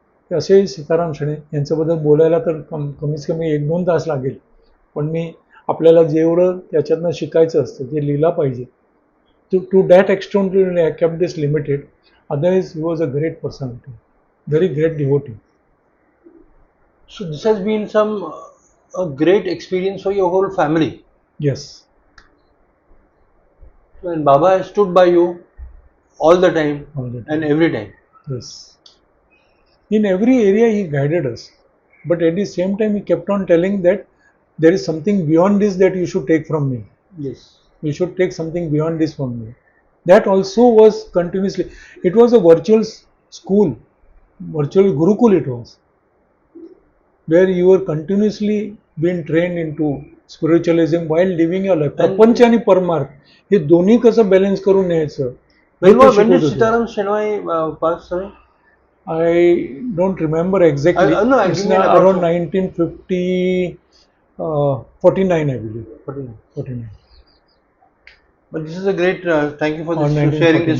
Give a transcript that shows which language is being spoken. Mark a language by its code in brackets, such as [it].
[mr] असे सीताराम शणे यांच्याबद्दल बोलायला तर कमीत कमी 1-2 तास लागेल, पण मी आपल्याला जेवढं त्याच्यातनं शिकायचं असतं ते लिहिला पाहिजे. [en] To that extent I kept this limited. Otherwise he was a great personality, very great devotee. So this has been a great experience for your whole family. Yes. And Baba has stood by you all the time, All the time. and every time. Yes. In every area he guided us. But at the same time he kept on telling that there is something beyond this that you should take from me. Yes. You should take something beyond this from me. That also was continuously. It was a virtual school, virtual Gurukul it was, where you were continuously being trained into spiritualism while living your life. [mr] प्रपंच आणि परमार्थ हे दोन्ही कसं balance करून न्यायचं. [en] When did Sitaram Shenoy pass away? I don't remember exactly. No, It's give me an around 1950, 49, I believe. 49. But this is a great. Thank you for On this, sharing this